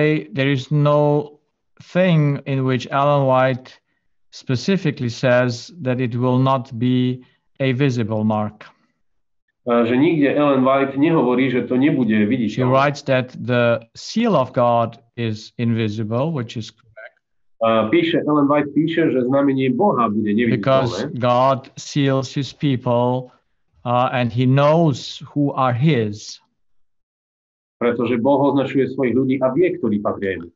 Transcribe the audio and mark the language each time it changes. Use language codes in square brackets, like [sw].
[en] There is no thing in which Ellen White specifically says that it will not be a visible mark. [sk] Že nikde Ellen White nehovorí, že to nebude viditeľné. [en] She writes that the seal of God is invisible, which is correct. [sk] Ellen White píše, že znamenie Boha bude neviditeľné. [en] Because God seals his people and he knows who are his. [sk] Pretože Boh označuje svojich ľudí a vie, ktorí patria.